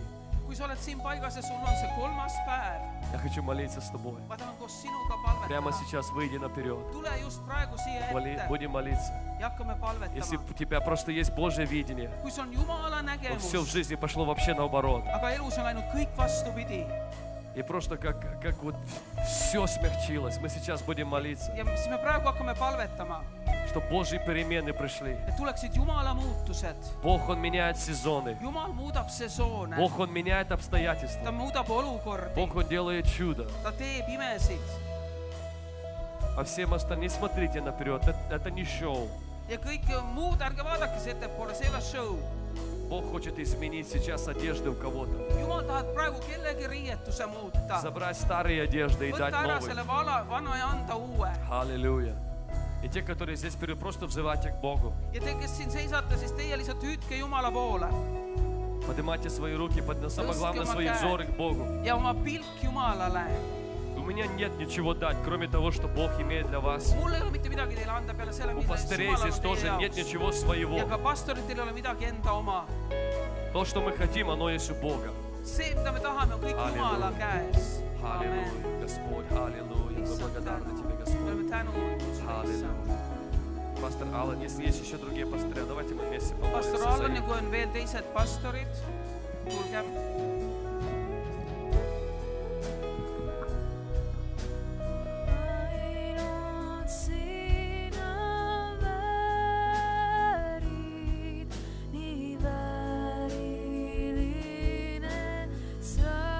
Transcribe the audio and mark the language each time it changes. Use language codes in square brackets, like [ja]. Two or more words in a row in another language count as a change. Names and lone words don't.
[et] Kui sa oled siin paigas ja sul on see kolmas päev, [ru] я хочу молиться с тобой. [et] ma tahan koos sinuga [ru] Прямо [et] palvetada. [ru] сейчас выйди наперед. [et] Tule just praegu siia ette [ru] Будем молиться. [et] ja hakkame [ru] Если [et] palvetama. [ru] у тебя просто есть Божье видение, [et] Kui sul on Jumala [ru] вот все в [et] nägemus, [ru] жизни пошло вообще наоборот. [et] aga elus on läinud kõik vastupidi [ru] И просто как вот все смягчилось. Мы сейчас будем молиться, [et] ja siis me praegu hakkame palvetama, [ru] чтобы Божьи перемены пришли. [et] et tuleksid Jumala muutused. [ru] Бог, Он меняет сезоны. [et] Jumal muudab sesoone, [ru] Бог, Он меняет [et] ta [ru] обстоятельства. [et] muudab olukordi, [ru] Бог, Он делает чудо. [et] ta teeb imesid [ru] А всем остальным не смотрите наперед. Это не шоу. [et] ja kõik muud, ärge vaadake see ettepoole, see ei ole show. [ru] Бог хочет изменить сейчас одежды у кого-то. [et] Jumal tahab praegu kellegi riietuse muuta, [ru] Забрать старые одежды и дать [et] võtta ära [ru] новые. [et] selle vana ja anda uue. [ru] Аллилуйя. И те, которые здесь впервые, просто взывайте к Богу. [et] ja te, kes siin seisate, siis teie lihtsalt hüüdke Jumala poole [ru] Поднимайте свои руки, самое главное, свои взоры к Богу. [et] ja oma pilk Jumalale. [ru] У меня нет ничего дать, кроме того, что Бог имеет для вас. [et] mul ei ole mitte midagi teile anda peale selle, [ru] У [et] mida [ru] пастырей [et] Jumal [ru] здесь [et] on [ru] тоже [et] teie [ru] нет [et] jaoks. [ru] ничего своего. [et] ja ka pastoritel ei ole midagi enda oma. [ru] То, что мы хотим, оно есть у Бога. [et] see, mida me tahame, on kõik Jumala käes. Amen. [ru] Аллилуйя, Господь, аллилуйя. Мы благодарны Тебе, [et] me [ru] Господь. [et] oleme tänulikud sulle, issand. [ru] Аллилуйя. Пастор Аллан, если есть еще другие пастыря, давайте мы вместе [et] pastor [ru] помолимся за [et] Allan ja [ru] них. [et] kui on veel teised pastorid, tulge. Ainult sina väärid, nii vääriline sa.